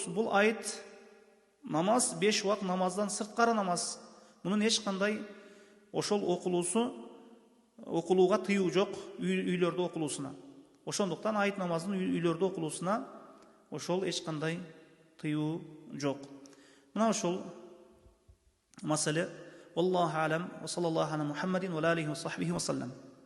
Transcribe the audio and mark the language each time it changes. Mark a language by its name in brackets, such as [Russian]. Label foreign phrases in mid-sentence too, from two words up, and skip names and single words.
[Kyrgyz] Бул айт намаз 5 убак намаздан сырткары намаз. Мунун эч кандай ошол окулууга тыюу жок, үйлөрдө окулуусуна. Ошондуктан айт намазын үйлөрдө окулуусуна ошол эч кандай тыюу жок. Мына ошол маселе. [Arabic] الله أعلم. وصلى الله على محمد وعليه وصحبه وسلم.